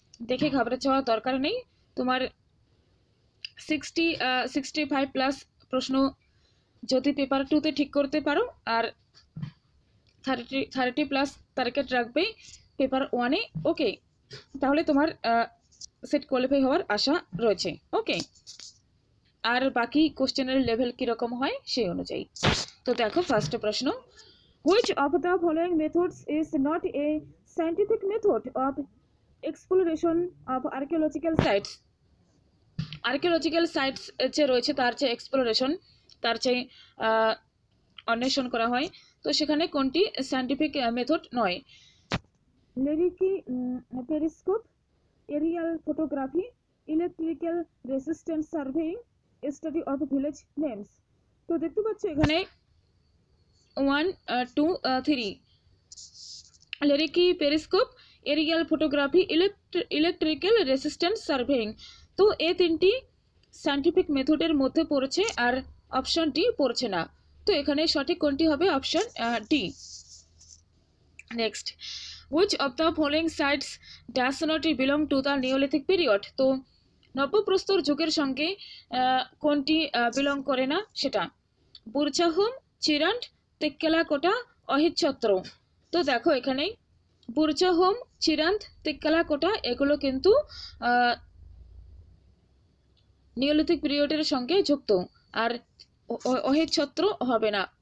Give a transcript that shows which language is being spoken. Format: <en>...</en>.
<bn>দেখে ঘাবড়ে যাওয়ার দরকার নেই। তোমার 65 প্লাস প্রশ্ন যদি পেপার 2তে ঠিক করতে পারো, আর 30 প্লাস টার্গেট রাখবে পেপার 1-এ, ওকে, তাহলে তোমার সেট কোয়ালিফাই হওয়ার আশা রয়েছে। ওকে, আর বাকি কোশ্চেনের লেভেল কীরকম হয় সেই অনুযায়ী। তো দেখো, ফার্স্ট প্রশ্ন,</bn> <en>which of the following methods is not a scientific method of exploration of archaeological sites?</en> <bn>Archaeological sites যে রয়েছে তার যে এক্সপ্লোরেশন, তার যে অন্বেষণ করা হয়, তো সেখানে কোনটি সায়েন্টিফিক মেথড নয়?</bn> <en>Lerici periscope, aerial photography, electrical resistance surveying, study of village names.</en> <bn>তো দেখতে পাচ্ছ এখানে 1, 2, 3, লেরিকি periscope, Arial photography, electrical resistance surveying. তো এই তিনটি সায়েন্টিফিক মেথডের মধ্যে পড়ছে, আর অপশন ডি পড়ছে না। তো এখানে সঠিক কোনটি হবে? Option D.</bn> <en>Next, which of the following sites does not belong to the Neolithic period?</en> <bn>তো নব্যপ্রস্তর যুগের সঙ্গে কোনটি বিলং করে না সেটা? বুরজাহুম, চিরান্ড, তেক্কেলাকোটা, অহিচ্ছত্র। তো দেখো এখানে বুরজাহুম, চিরান্দ, তেক্কেলাকোটা এগুলো কিন্তু নিওলিথিক পিরিয়ডের সঙ্গে যুক্ত, আর অহিচ্ছত্র হবে না।</bn>